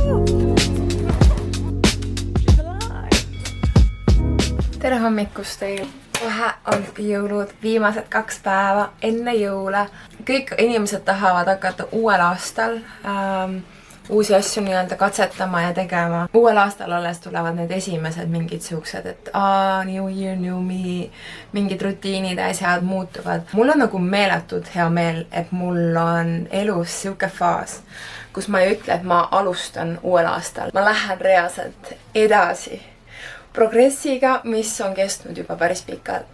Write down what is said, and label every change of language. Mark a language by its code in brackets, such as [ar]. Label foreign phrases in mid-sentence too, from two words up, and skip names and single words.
[et] Tere hommikust teil! Kohe on jõulud, viimased 2 päeva enne jõule. Kõik inimesed tahavad hakata uuel aastal uusi asju nii-öelda katsetama ja tegema. Uuel aastal alles tulevad need esimesed mingid siuksed, et [en] new year, new me, [et] mingid rutiinid ja asjad muutuvad. Mul on nagu meeletult hea meel, et mul on elus siuke faas, kus ma ei ütle, et ma alustan uuel aastal. Ma lähen reaalselt edasi progressiga, mis on kestnud juba päris pikalt.